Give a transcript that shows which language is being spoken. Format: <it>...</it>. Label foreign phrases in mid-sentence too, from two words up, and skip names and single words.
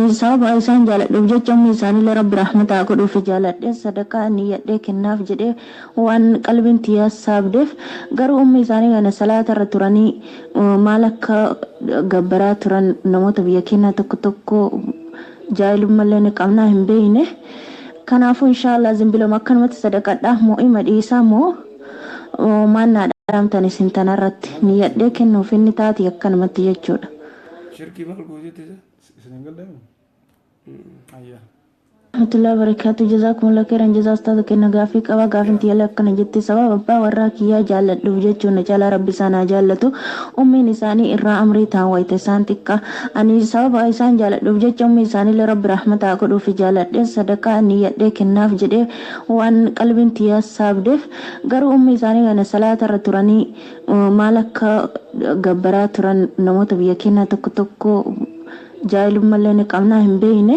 <om>sababa isaan jaalladhuuf jecha ummi isaanii rabbi rahmataa godhuuf jaalladhee sadaqaa inni yadhee kennaaf jedhee waan qalbiin tiyyaa saabdeef garuu ummi isaanii kana salaata irra turanii maal akka gabbaraa turan namoota biyya keenyaa tokko tokko jaahilummallee ni qabnaa hin beeyne kanaafuu inshaallah zimbiloma akkanumatti sadaqadhaa moo ima dhiisaa moo maannaadha. Ramtan isin tanarratti niyyadhee kennuuf inni taati akkanumatti jechuudha. Shirkii maal gootee isin hin galleemu? Ayyaa.</om> <ar>رحمة الله وبركاته. جزاكم الله خيرا.</ar> <om>Jazaa ustaadha kenna gaafii qaba gaafiin tiyya akkana jettee sababa abbaa warraa kiyyaa jaalladhuuf jechuun caalaa rabbi isaanii jaallatu ummiin isaanii irraa amrii ta'an wayita isaan xiqqa ani sababa isaan jaalladhuuf jecha ummi isaanii rabbi rahmataa godhuuf jaalladhee sadaqaa inni yadhee kennaaf jedhee waan qalbiin tiyyaa saabdeef garuu ummi isaanii kana salaata irra turanii maal akka gabbaraa turan namoota biyya keenyaa tokko tokko jaahilummallee ni qabnaa hin beeyne.</om>